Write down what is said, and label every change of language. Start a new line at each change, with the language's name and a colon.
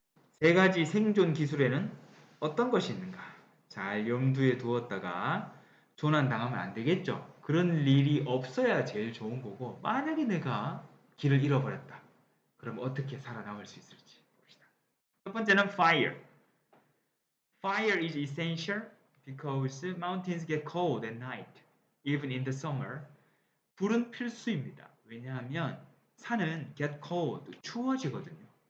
Korean: 세 가지 생존 기술에는 어떤 것이 있는가? 잘 염두에 두었다가 조난당하면 안 되겠죠. 그런 일이 없어야 제일 좋은 거고, 만약에 내가 길을 잃어버렸다. 그럼 어떻게 살아남을 수 있을지 봅시다. 첫 번째는 fire.
English: Fire is essential because mountains get cold at night, even in the summer.
Korean: 불은 필수입니다. 왜냐하면 산은
English: get cold,
Korean: 추워지거든요.